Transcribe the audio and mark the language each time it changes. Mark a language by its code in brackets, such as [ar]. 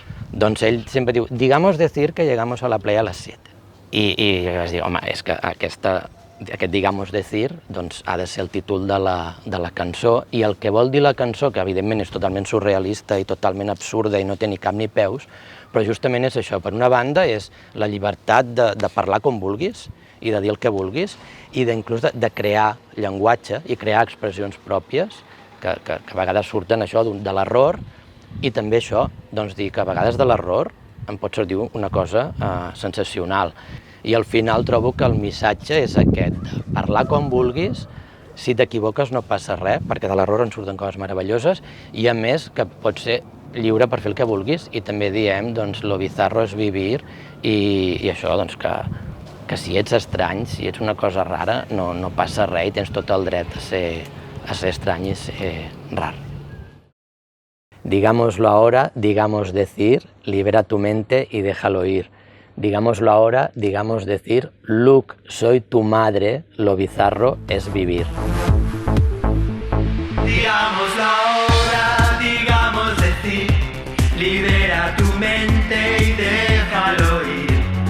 [ca] Doncs ell sempre diu, [es] digamos decir que llegamos a la playa a las 7. [ca] I vaig dir, home, és que aquest [es] digamos decir [ca] doncs, ha de ser el títol de la cançó i el que vol dir la cançó, que evidentment és totalment surrealista i totalment absurda i no té ni cap ni peus, però justament és això, per una banda és la llibertat de parlar com vulguis i de dir el que vulguis i inclús de crear llenguatge i crear expressions pròpies que a vegades surten això de l'error i també això, doncs dir que a vegades de l'error em pot sortir una cosa sensacional. I al final trobo que el missatge és aquest, de parlar com vulguis, si t'equivoques no passa res, perquè de l'error en surten coses meravelloses i a més que pots ser lliure per fer el que vulguis i també diem, doncs, [es] lo bizarro es vivir [ca] i això, doncs, que si ets estrany, si ets una cosa rara, no passa res i tens tot el dret a a ser estrany és rar. [es] Digámoslo ahora, digamos decir, libera tu mente y déjalo ir. Digámoslo ahora, digamos decir, Luke, soy tu madre, lo bizarro es vivir. Digámoslo ahora, digamos decir, libera tu mente y déjalo ir.